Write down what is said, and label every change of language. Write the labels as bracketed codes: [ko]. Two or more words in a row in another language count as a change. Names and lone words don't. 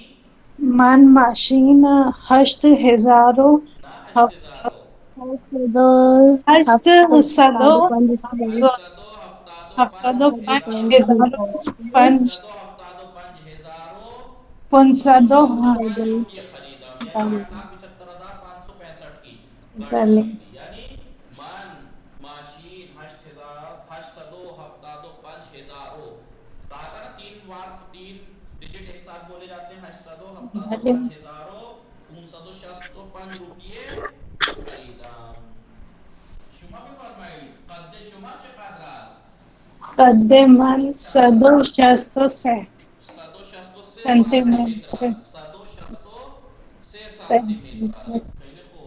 [fa] من ماشین 8000 و نه هفت- 8000. دو هفته 800 875,000 پنج [ur] 875,500 [fa] روپیه خریدم، [ur] یعنی 8,75,565 کی گاڑی [fa] بله. خریدی. یعنی من ماشین [ur] 8,875,000 کہا تھا نا، تین ڈیجٹ ایک ساتھ بولے جاتے ہیں. [fa] 8,75,565 روپیه خریدم. شما بفرمایید قد شما چقدر است؟ قد من 163 163 سانتی سانتی متر متر. است. 163 سانتی متر است. خیلی خوب.